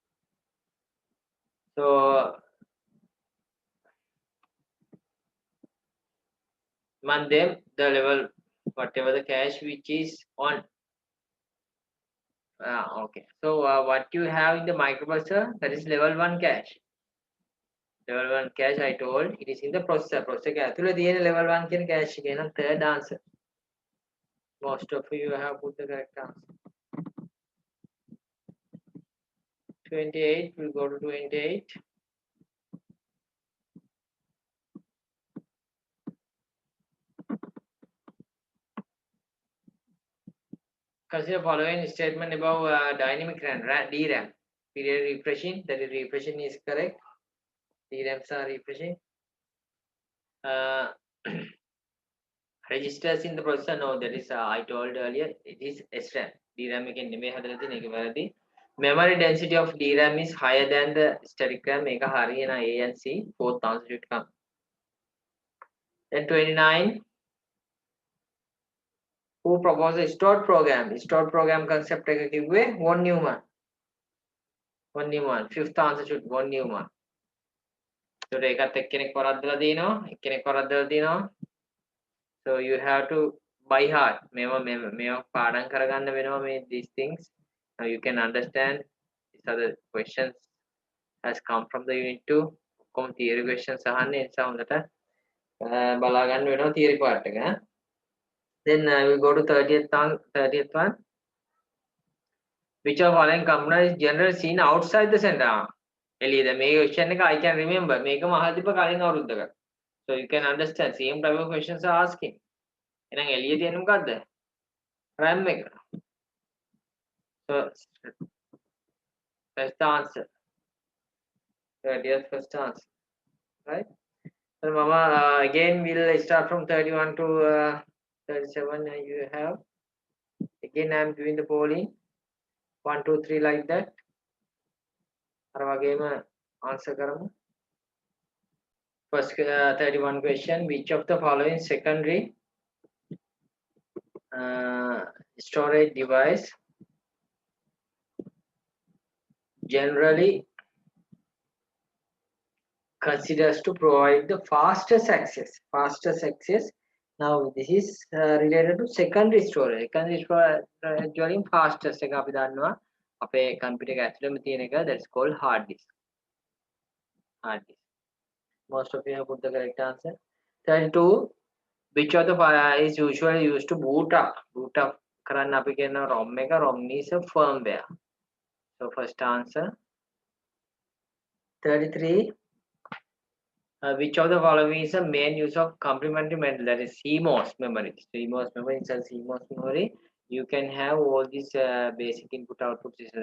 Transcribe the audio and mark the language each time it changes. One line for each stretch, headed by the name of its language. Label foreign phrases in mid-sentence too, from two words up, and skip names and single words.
English: So among them, the level whatever the cache which is on. Okay. So what you have in the microprocessor, that is level 1 cache. Level 1 cache I told it is in the processor.
Sinhala: Processor ඇතුළේ තියෙන level 1 කියන cache එක. එහෙනම්
English: third answer. Most of you have put the correct answer. 28, we'll go to 28. Consider following statement about dynamic RAM, DRAM. Period refreshing, that is refreshing is correct. DRAMs are refreshing. Registers in the processor, no, that is I told earlier, it is SRAM.
Sinhala: DRAM එකෙන් නෙමෙයි හදලා තියෙන එක වැරදි.
English: Memory density of DRAM is higher than the static RAM.
Sinhala: මේක හරියන A and C.
English: Fourth answer should come. Then 29. Who proposed a stored program? Stored program concept
Sinhala: එක කිව්වේ
English: von Neumann. Von Neumann. Fifth answer should von Neumann.
Sinhala: So ඒකත් එක්කෙනෙක් වරද්දලා දිනවා. එක්කෙනෙක් වරද්දලා දිනවා.
English: So you have to by heart.
Sinhala: මේවා පාඩම් කරගන්න වෙනවා මේ
English: these things. Now you can understand these are the questions has come from the unit 2.
Sinhala: කොහොම
English: theory questions
Sinhala: අහන්නේ ඒ නිසා හොඳට බලා ගන්න වෙනවා
English: theory part
Sinhala: එක.
English: Then we go to 30th one. Which of following components is generally seen outside the center?
Sinhala: එළියද මේ question එක
English: I can remember
Sinhala: මේකම අහලා තිබ්බ කලින් අවුරුද්දක.
English: So you can understand same type of questions are asking.
Sinhala: එහෙනම් එළිය තියෙන මොකද්ද? RAM එක.
English: So that's the answer. 30th first answer. Right? So mama again we'll start from 31 to 37 you have. Again I am doing the polling. 1, 2, 3 like that.
Sinhala: අර වගේම answer කරමු.
English: First 31 question. Which of the following secondary storage device generally considers to provide the fastest access? Fastest access. Now this is related to secondary storage.
Sinhala: Secondary storage වලින් fastest එක අපි දන්නවා අපේ computer එක ඇතුළේම තියෙන එක,
English: that's called hard disk. Hard disk. Most of you have put the correct answer. 32. Which of the is usually used to boot up? Boot up
Sinhala: කරන්න අපි කියන ROM එක.
English: ROM is a firmware. So first answer. 33. Which of the following is the main use of complementary memory? That is CMOS memory. CMOS memory is a CMOS memory. You can have all these basic input-output systems.